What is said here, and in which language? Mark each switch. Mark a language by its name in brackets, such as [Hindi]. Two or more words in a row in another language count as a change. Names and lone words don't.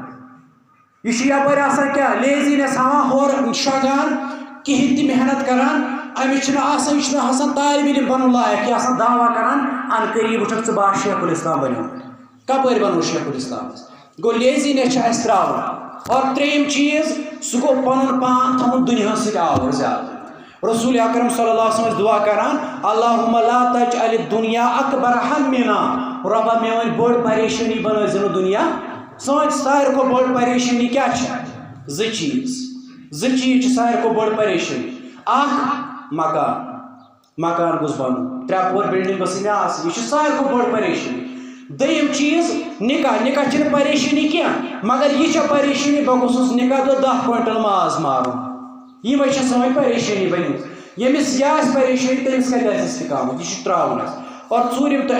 [Kashmiri] یہ چھُ یپٲرۍ آسان کیٛاہ لیزینس ہاوان ہورٕ شۄنٛگان کہیٖنۍ تہِ محنت کران أمِس چھُنہٕ آسان یہِ چھُنہٕ آسان طالب علم بنُن لایق یہِ آسان دعوا کران ان قریب وٕچھکھ ژٕ بہٕ شیخ الاسلام بنیومُت کپٲرۍ بنو شیخ الاسلامس گوٚو لیزینس چھِ اَسہِ ترٛاوُن اور ترٛیٚیِم چیٖز سُہ گوٚو پنُن پان تھاوُن دُنیاہس سۭتۍ آوُر زیادٕ رسول اکرم [Arabic] صلی اللہ علیہ وسلم [Kashmiri] دعا کران [Arabic] اللہم لا تجعل الدنیا اکبر ہمنا [Kashmiri] ربا مے ون بٔڑ پریشانی بنٲیزِ نہٕ دُنیا سٲنۍ ساروی کھۄتہٕ بٔڑ پریشانی کیٛاہ چھِ زٕ چیٖز چھِ ساروی کھۄتہٕ بٔڑ پریشانی اکھ مکان گوٚژھ بنُن 3 پور بلڈنگ گٔژھ مےٚ آسٕنۍ یہِ چھِ ساروی کھۄتہٕ بٔڑ پریشانی دوٚیِم چیٖز نکاح چھِنہٕ پریشانی کینٛہہ مگر یہِ چھےٚ پریشانی بہٕ گوٚژھُس نکاح دۄہ 10 کوینٹل ماز مارُن یِمے چھےٚ سٲنۍ پریشانی بنیمٕژ ییٚمِس یہِ آسہِ پریشانی تٔمِس کتہِ آسہِ استقامت یہِ چھُ ترٛاوُن اَسہِ اور ژوٗرِم تہٕ